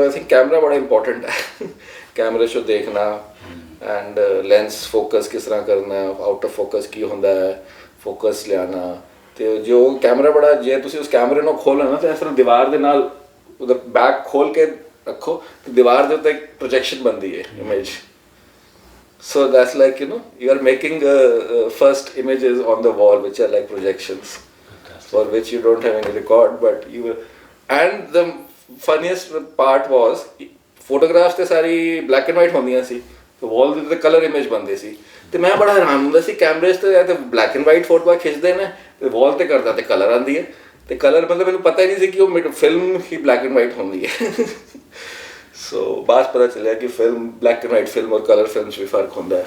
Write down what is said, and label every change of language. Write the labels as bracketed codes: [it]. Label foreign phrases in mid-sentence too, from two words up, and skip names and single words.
[en] I think [pa] ਕੈਮਰਾ ਬੜਾ ਇੰਪੋਰਟੈਂਟ ਹੈ, ਕੈਮਰੇ 'ਚੋਂ ਦੇਖਣਾ [en] and lens focus [pa] ਕਿਸ ਤਰ੍ਹਾਂ ਕਰਨਾ, [en] out of focus [pa] ਕੀ ਹੁੰਦਾ ਹੈ, ਫੋਕਸ ਲਿਆਉਣਾ। ਅਤੇ ਜੋ ਕੈਮਰਾ ਬੜਾ, ਜੇ ਤੁਸੀਂ ਉਸ ਕੈਮਰੇ ਨੂੰ ਖੋਲ੍ਹੋ ਨਾ ਤਾਂ ਇਸ ਤਰ੍ਹਾਂ ਦੀਵਾਰ ਦੇ ਨਾਲ ਉਹਦਾ ਬੈਕ ਖੋਲ੍ਹ ਕੇ ਰੱਖੋ ਤੇ ਦੀਵਾਰ ਦੇ ਉੱਤੇ ਇੱਕ ਪ੍ਰੋਜੈਕਸ਼ਨ ਬਣਦੀ ਹੈ ਇਮੇਜ। [en] So that's like, you know, you are making first images on the wall which are like projections. Fantastic. For which you don't have any record, but you and the funniest part was photographs [pa] ਤੇ ਸਾਰੀ [en] black and white [pa] ਹੁੰਦੀਆਂ ਸੀ ਤੇ wall ਦੇ ਉੱਤੇ [en] colour image [pa] ਬਣਦੇ ਸੀ ਤੇ ਮੈਂ ਬੜਾ ਹੈਰਾਨ ਹੁੰਦਾ ਸੀ, ਕੈਮਰੇ 'ਤੇ ਤੇ [en] black and white [pa] ਫੋਟੋਆਂ ਖਿੱਚਦੇ ਨੇ ਤੇ ਵਾਲ 'ਤੇ ਕਰਦਾ ਤੇ ਕਲਰ ਆਉਂਦੀ ਹੈ ਤੇ ਕਲਰ ਮਤਲਬ ਮੈਨੂੰ ਪਤਾ ਹੀ ਨਹੀਂ ਸੀ ਕਿ ਉਹ ਫਿਲਮ ਹੀ [en] black and white [pa] ਹੁੰਦੀ ਹੈ। ਸੋ ਬਾਅਦ ਪਤਾ ਚੱਲਿਆ ਕਿ [en] film black and white film [pa] ਔਰ [en] colour film [pa] 'ਚ ਵੀ ਫਰਕ ਹੁੰਦਾ ਹੈ।